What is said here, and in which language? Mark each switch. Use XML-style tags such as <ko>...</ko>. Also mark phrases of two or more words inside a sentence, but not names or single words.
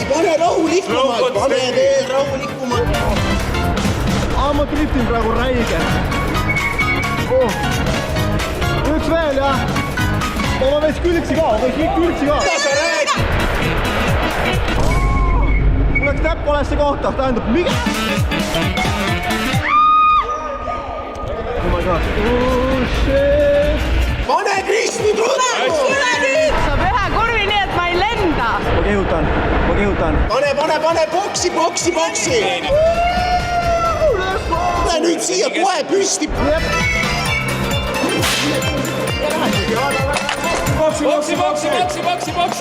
<et>Pane rahulikumalt, pane veel rahulikumalt. Ma driftin praegu räige. Üks veel, jah. Ma veits külgsi ka. Mida sa räägid? Mul läks näpp valesse kohta, tähendab miga.</et> <en>Oh my god. Oh shit.</en> <et>Pane Kristi tule! Saab ühe kurvi nii, et ma ei lenda. Ma kehutan. Pane, boksi! Tule nüüd siia kohe püsti! Boksi.</et>